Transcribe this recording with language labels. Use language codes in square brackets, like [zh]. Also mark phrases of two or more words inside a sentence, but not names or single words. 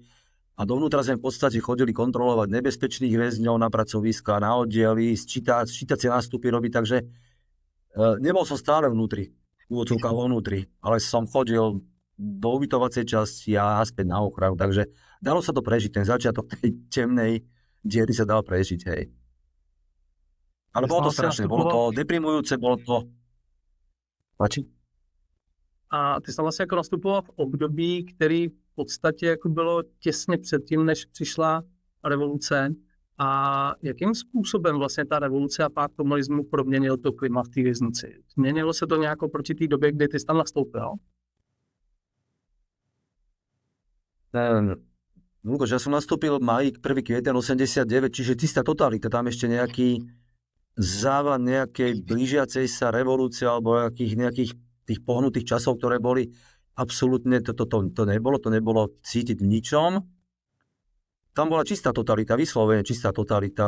[sk] A dovnútra sme v podstate chodili kontrolovať nebezpečných väzňov na pracoviska, na oddiely, sčítacie nástupy robiť, takže nebol som stále vnútri, ale som chodil do ubytovacej časti a späť na ochranu, takže dalo sa to prežiť, ten začiatok tej temnej diery sa dal prežiť, hej. Ale bolo to strašné, bolo to deprimujúce, bolo to... Páči? [cs] A ty jsi vlastně jako nastupoval v období, který v podstatě jako bylo těsně předtím, než přišla revoluce. A jakým způsobem vlastně ta revoluce a pád komunismu proměnil to klima v té věznici? Změnilo se to nějak proti té době, kdy ty jsi tam nastoupil? [sk] Lukáš, ja som nastúpil v máji 1. kvieten 89, čiže čistá totalita, tam ešte nejaký závan nejakej blížiacej sa revolúcie alebo nejakých tých pohnutých časov, ktoré boli absolútne, to nebolo cítiť v ničom. Tam bola čistá totalita, vyslovene čistá totalita.